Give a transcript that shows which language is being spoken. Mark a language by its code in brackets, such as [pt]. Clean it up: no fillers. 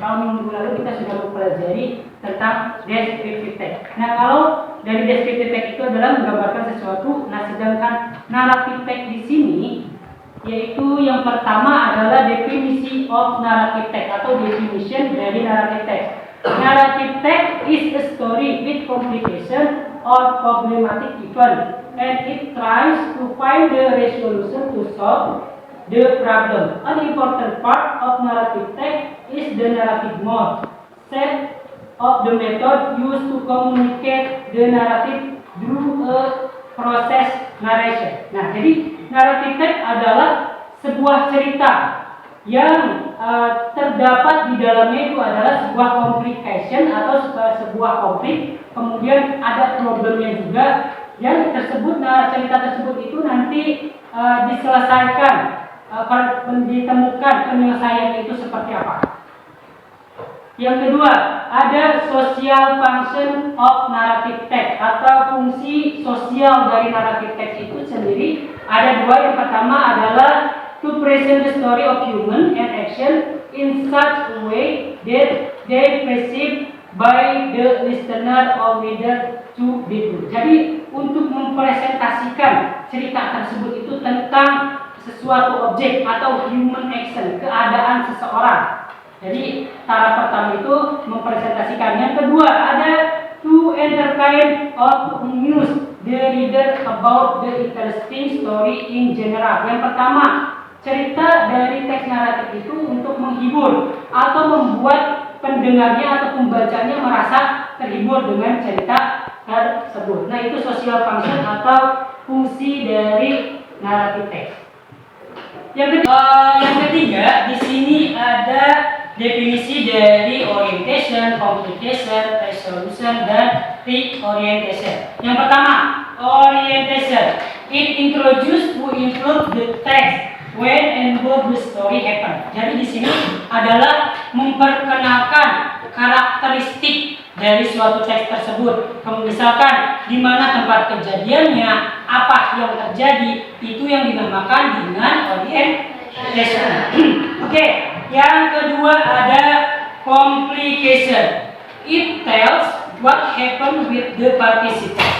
[id] Kalau minggu lalu kita sudah mempelajari tentang descriptive teks. Nah, kalau dari descriptive teks itu adalah menggambarkan sesuatu. Nah, sedangkan naratif teks di sini yaitu yang pertama adalah definisi [en] of narrative text [id] atau definition dari narrative text. [en] Narrative text is a story with complication or problematic event, and it tries to find the resolution to solve the problem. An important part of narrative text is the narrative mode, set of the method used to communicate the narrative through a process narration. [id] Nah, jadi narrative text adalah sebuah cerita yang terdapat di dalamnya itu adalah sebuah complication atau sebuah konflik, kemudian ada problemnya juga yang tersebut. Nah, cerita tersebut itu nanti diselesaikan, ditemukan penyelesaian itu seperti apa. Yang kedua, ada [en] social function of narrative text [id] atau fungsi sosial dari narrative text itu sendiri. Ada dua. Yang pertama adalah [en] to present the story of human and action in such a way that they perceive by the listener or reader to be true. [id] Jadi untuk mempresentasikan cerita tersebut itu tentang sesuatu objek atau human action, keadaan seseorang. Jadi cara pertama itu mempresentasikan. Yang kedua ada [en] to entertain or to amuse the reader about the interesting story in general. [id] Yang pertama, cerita dari teks naratif itu untuk menghibur atau membuat pendengarnya atau pembacanya merasa terhibur dengan cerita tersebut. Nah, itu social function atau fungsi dari naratif teks. Yang ketiga di sini ada definisi dari orientation, communication, resolution, dan reorientation. Yang pertama, orientation. [en] It introduce to include the text when and where the story happen. [id] Jadi di sini adalah memperkenalkan karakteristik dari suatu teks tersebut. Misalkan di mana tempat kejadiannya, apa yang terjadi, itu yang dinamakan dengan orientation. Oke, yang kedua ada complication. [en] It tells what happened with the participant.